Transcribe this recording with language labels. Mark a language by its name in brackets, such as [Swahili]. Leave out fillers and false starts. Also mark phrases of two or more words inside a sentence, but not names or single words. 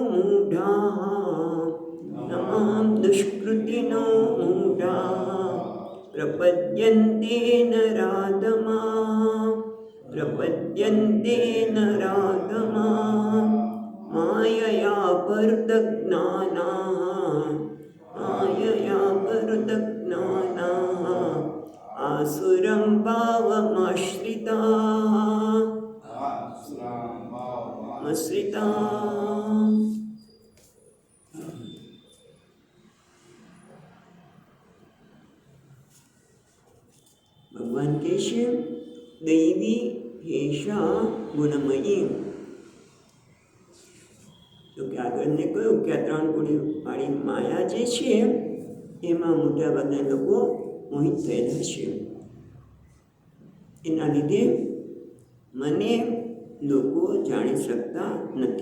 [Sanskrit] मूढाः प्रपद्यन्ते नराधमा मायया परतज्ञानाः आसुरं भावमाश्रिताः। [Gujarati] ભગવાન કહશે [Sanskrit] दैवी हेषा गुणमयी। [Gujarati] તો કે આગળને કહ્યું કે આ 3 કુળીવાળી માયા જે છે એમાં મોટાભાગના લોકો મોહિત થયેલા છે, એના લીધે મને લોકો જાણી શકતા નથી।